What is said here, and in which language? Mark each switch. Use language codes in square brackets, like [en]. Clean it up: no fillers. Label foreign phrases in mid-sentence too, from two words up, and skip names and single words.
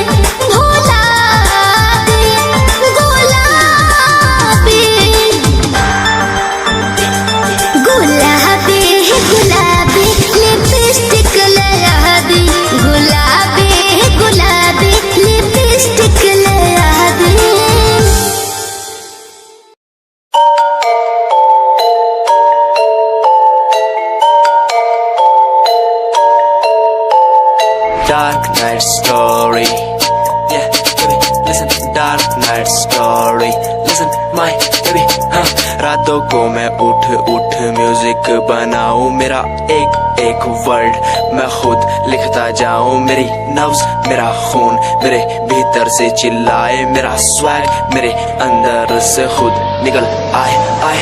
[hi] गुलाबी गुलाबी गुलाबी लिपस्टिक लगा दी गुलाबी गुलाबी लिपस्टिक लगा दी। [en] Dark night story, yeah, baby, listen. Dark night story, listen, my baby, [hi] हाँ. रातों को मैं उठ उठ म्यूजिक बनाऊं, मेरा एक एक वर्ड मैं खुद लिखता जाऊं, मेरी नब्ज मेरा खून मेरे भीतर से चिल्लाए, मेरा स्वैग मेरे अंदर से खुद निकल आए आए।